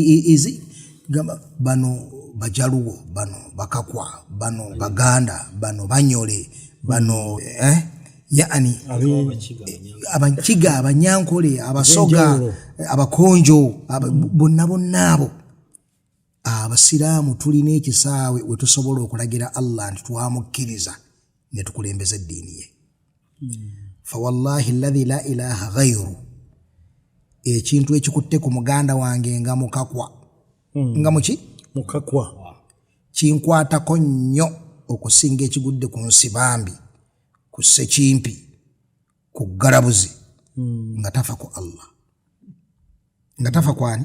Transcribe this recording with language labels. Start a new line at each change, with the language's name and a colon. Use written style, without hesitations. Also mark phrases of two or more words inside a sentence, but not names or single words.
Ganda: bano Bajaluwo, bano Bakakwa, bano Baganda, bano Banyole, bano yaani Abankiga, Abanyankole, Abasoga, Abakonjo, bonna abo abasiraamu tulina ekisaawe we tusobola okulagira Allah nti twamukkiriza ne tukulembeza eddiini ye.
Arabic: فوالله الذي لا إله غيره,
Ganda: ekintu ekikutte ku muganda wange nga mukakwa nga muki mukakwa kinkwatako nnyo okusinga ekigudde ku nsibambi, ku ssekimpi, ku galabuzi nga tafa ku Allah, nga tafa kwani